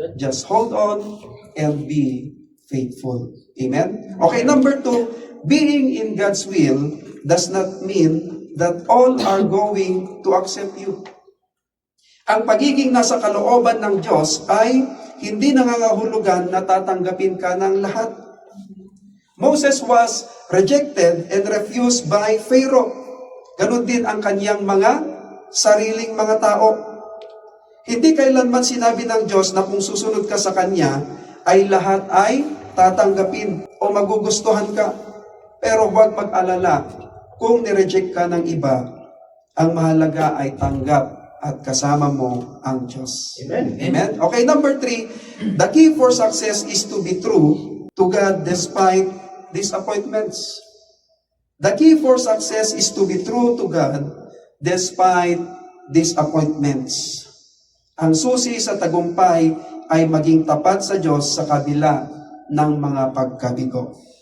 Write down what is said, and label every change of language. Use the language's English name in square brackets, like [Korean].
[English] Just hold on and be faithful. Amen? Okay, number 2, being in God's will does not mean that all are going to accept you. [Filipino] Ang pagiging nasa kalooban ng Diyos ay hindi nangangahulugan na tatanggapin ka ng lahat. [English] Moses was rejected and refused by Pharaoh. [Filipino] Ganon din ang kanyang mga sariling mga tao. Hindi kailanman sinabi ng Diyos na kung susunod ka sa Kanya, ay lahat ay tatanggapin o magugustuhan ka. Pero huwag mag-alala, kung nireject ka ng iba, ang mahalaga ay tanggap at kasama mo ang Diyos. [English] Amen. Amen? Okay, number 3, the key for success is to be true to God despite disappointments. The key for success is to be true to God despite disappointments. [Filipino] Ang susi sa tagumpay ay maging tapat sa Diyos sa kabila ng mga pagkabigo.